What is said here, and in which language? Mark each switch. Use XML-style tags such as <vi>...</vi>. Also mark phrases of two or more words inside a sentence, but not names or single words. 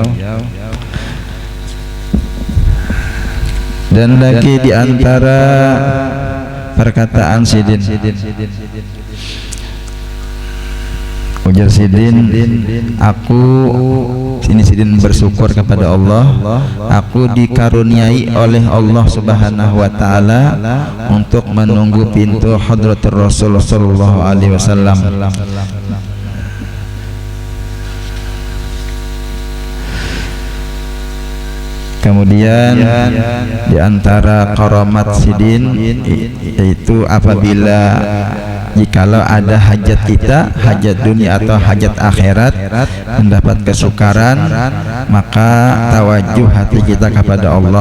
<id>Dan lagi di antara perkataan Sidin, ujar Sidin, ini Sidin bersyukur kepada Allah, aku dikaruniai oleh Allah</id> <ar>سبحانه وتعالى</ar> <id>untuk menunggu pintu</id> <ar>حضرة الرسول صلى الله عليه وسلم.</ar> <id>Kemudian di antara karamat Sidin yaitu apabila jikalau ada hajat kita, hajat dunia atau hajat akhirat, mendapat kesukaran, maka tawajuh hati kita kepada Allah.</id>